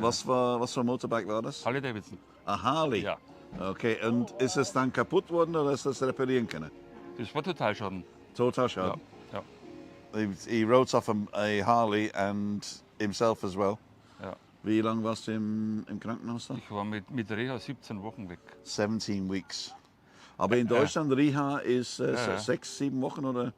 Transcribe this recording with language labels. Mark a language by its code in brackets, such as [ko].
[de] Was für ein Motorbike war das? Harley Davidson. [en] A Harley. [de] Ja. [en] Okay. [de] Und ist es dann kaputt worden oder ist das reparieren können? Das war Totalschaden. Total Ja. Schaden. Ja. [en] He rode off a Harley and himself as well. [de] Ja. Wie lange warst du im Krankenhaus da? Ich war mit Reha 17 Wochen weg. [en] 17 weeks. [de] Aber in Deutschland Reha ist 6, 7 Wochen oder?